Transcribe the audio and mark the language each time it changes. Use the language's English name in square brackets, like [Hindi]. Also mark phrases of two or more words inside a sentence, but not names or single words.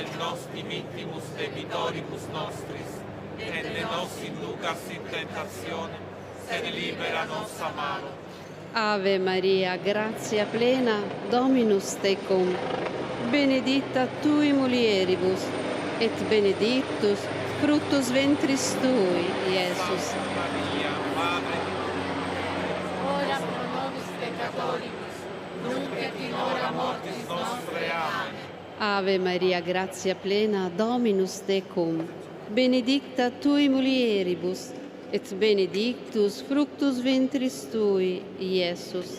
[Latin] nos dimittimus debitoribus nostris, et ne nos inducas in tentazione, sed libera nos a malo. Ave Maria, grazia plena, Dominus tecum, benedicta tui mulieribus, et benedictus fructus ventris tui, Iesus. Santa Maria, [Italian] Madre di [Latin] ora pro nobis peccatoribus, nunc et in hora mortis nostre. Amen. Ave Maria, grazia plena, Dominus tecum, benedicta tui mulieribus, et benedictus fructus ventris tui, Iesus.